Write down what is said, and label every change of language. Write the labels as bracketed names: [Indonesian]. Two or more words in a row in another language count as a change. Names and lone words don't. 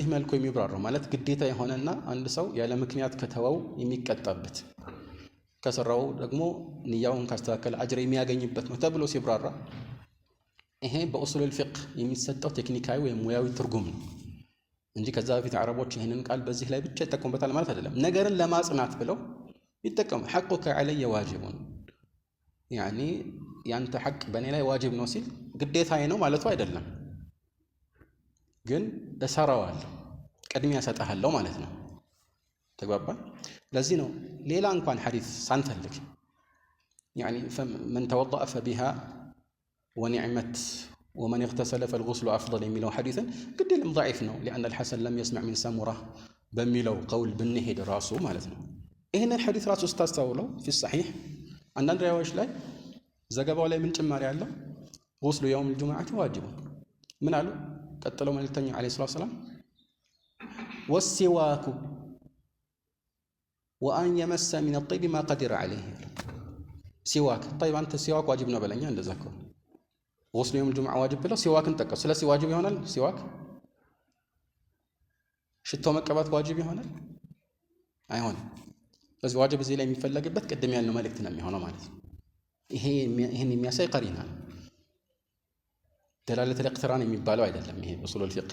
[Amharic] መልኩ የሚብራራው ማለት ግዴታ የሆነና አንድ ሰው ያለ ምክንያት ከተወው የሚቀጣበት ከሰራው ደግሞ ንያውን ካስተካከለ አጅር የሚያገኝበት ነው ተብሎ ሲብራራ ይሄ በኡሱሉል ፊቅህ የሚሰጠው ቴክኒካዊ ወይም ሙያዊ ትርጉም ነው እንጂ ከዛ በፊት አረቦች ይህንን ቃል በዚህ ላይ ብቻ ይጠቀሙበታል ማለት አይደለም። ነገርን ለማጽናት ብለው ይጠቀሙ [Arabic] حقك علي واجب [Amharic] ያኒ ያንተ ሐቅ በእኔ ላይ ዋጅብ ነው ሲል ግዴታዬ ነው ማለቱ አይደለም፣ ግን እሰራዋለሁ ቅድሚያ እሰጥሃለሁ ማለት ነው። ተግባባ። ለዚህ ነው ሌላ እንኳን ሐዲስ ሳንፈልግ ያኒ [Arabic] من توضأ فبها ونعمت ومن اغتسل فالغسل أفضل [Amharic] የሚለው ሐዲስን ግድልም ضعيف ነው [Arabic] لأن الحسن لم يسمع من سمرة [Amharic] በሚለው ቀውል ብንሄድ ራሱ ማለት ነው። ይህንን ሐዲስ ራሱ ስታስተውለው [Arabic] في الصحيح [Amharic] አንዳንድ ሪዋዮች ላይ ዘገባው ላይ ምን ጭማሪ ያለው [Arabic] غسل يوم الجمعة واجب [Amharic] ምን አሉ? ቀጥለው መልእክተኛው [Arabic] عليه الصلاة والسلام والسواك وأن يمس من الطيب ما قدر عليه [Amharic] ሲዋክ طيب አንተ ሲዋክ ዋጅብ ነው በለኛ እንደዛ ከሆነ [Arabic] غسل يوم الجمعة واجب [Amharic] ብለው ሲዋክን ጠቀሱ። ስለዚህ ዋጅብ ይሆናል ሲዋክ? ሽቶ መቀባት ዋጅብ ይሆናል? አይሆንም። ስለዚህ ዋጅብ እዚህ ላይ የሚፈለግበት ቅድም ያለው መልእክት ነው የሚሆነው ማለት ነው። ይሄን የሚያሳይ ቀሪና ነው። [Arabic] دلالة الاقتران [Amharic] የሚባለው አይደለም። ይሄ [Arabic] أصول الفقه